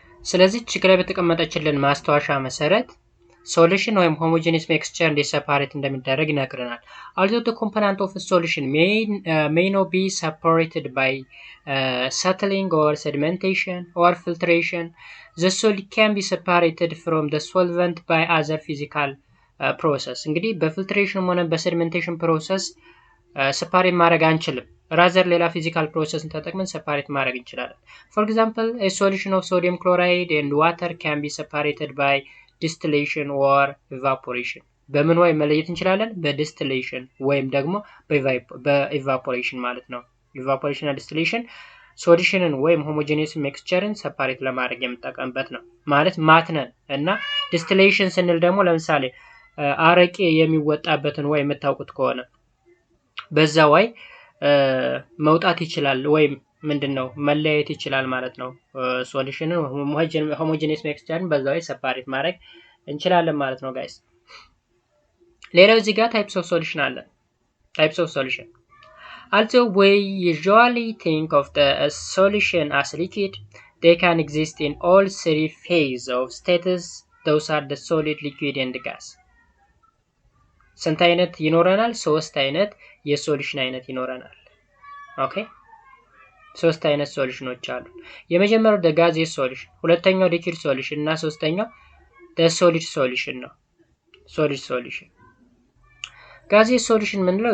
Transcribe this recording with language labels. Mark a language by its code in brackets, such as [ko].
[am] ስለዚህ ችግር ላይ በተቀመጠችልን ማስታወሻ መሰረት ሶሉሽን ወይም ሆሞጂኒየስ ሚክስቸር እንዴት ሰፓሬት እንደሚደረግ ይነግረናል። [en] although the component of a solution may not be separated by settling or sedimentation or filtration, the solid can be separated from the solvent by other physical process. [am] እንግዲህ በፊልትሬሽን ሆነ በሴዲሜንቴሽን ፕሮሰስ ሰፓሬት ማድረግ አንችልም። ራዘር ሌላ ፊዚካል ፕሮሰስን ተጠቅመን ሰፓሬት ማድረግ እንችላለን። [en] for example, a solution of sodium chloride and water can be separated by distillation or evaporation. [am] በምን ወይ መለየት እንችላለን? በዲስቲሌሽን ወይም ደግሞ በኢቫፖሬሽን ማለት ነው። ኢቫፖሬሽን እና ዲስቲሌሽን ሶሉሽንን ወይም ሆሞጂኒየስ ሚክስቸርን ሰፓሬት ለማድረግ የምንጠቀምበት ነው። ማለት ማትነን እና ዲስቲሌሽን ስንል ደግሞ ለምሳሌ አረቄ የሚወጣበትን ወይ የምታውቁት ከሆነ በዛ ወይ መውጣት ይችላል ወይም ምንድነው መለያየት ይችላል ማለት ነው። ሶሉሽንን ሆሞጂኒየስ ሚክስቸርን በዛ ወይ ሰፓሬት ማድረግ እንችላለን ማለት ነው ጋይስ። ሌላው እዚህ ጋር ታይፕስ ኦፍ ሶሉሽን [en] አለ። ታይፕስ ኦፍ ሶሉሽን although we usually think of the solution as liquid, they can exist in all three phases of status. Those are the solid, liquid and gas. [am] ስንት አይነት ይኖረናል? ሶስት አይነት የሶሉሽን አይነት ይኖረናል። ኦኬ ሶስት አይነት ሶሉሽኖች አሉ። የመጀመሪያው [en] the gaseous solution፣ [am] ሁለተኛው [en] liquid solution [am] እና ሶስተኛው [en] the solid solution [am] ነው። [en] solid solution gaseous solution [am] ምንለው?